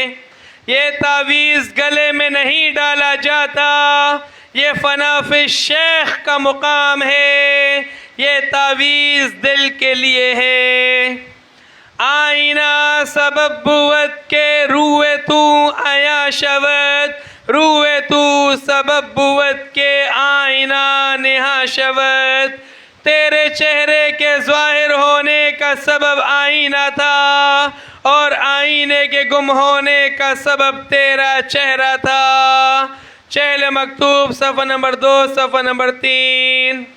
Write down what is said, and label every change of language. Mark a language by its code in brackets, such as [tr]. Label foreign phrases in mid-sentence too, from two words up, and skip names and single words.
[ur] یہ تعویذ گلے میں نہیں ڈالا جاتا، یہ فناف شیخ کا مقام ہے، یہ تعویذ دل کے لیے ہے. [fa] آئینہ سا سبب بود کہ روئے تو آیا شود، روئے تو سبب بود کہ آئینہ نہا شود، [ur] تیرے چہرے کے ظاہر ہونے کا سبب آئینہ تھا اور آئینے کے گم ہونے کا سبب تیرا چہرہ تھا۔ چہل مکتوب صفحہ نمبر 2 صفحہ نمبر 3۔